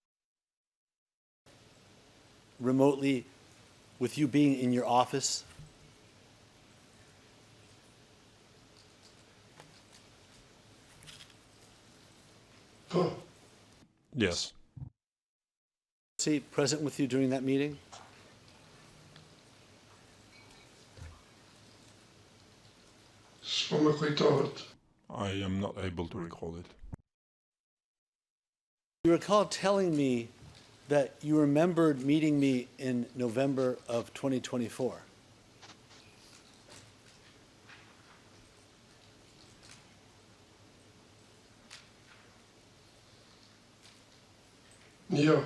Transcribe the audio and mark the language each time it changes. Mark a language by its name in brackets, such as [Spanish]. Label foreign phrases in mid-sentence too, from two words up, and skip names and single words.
[English] Remotely, with you being in your office? [Albanian] Po. [English] Yes. See, present with you during that meeting? [Albanian] S'po më kujtohet. [English] I am not able to recall it. You recall telling me that you remembered meeting me in November of 2024. [Albanian] Jo.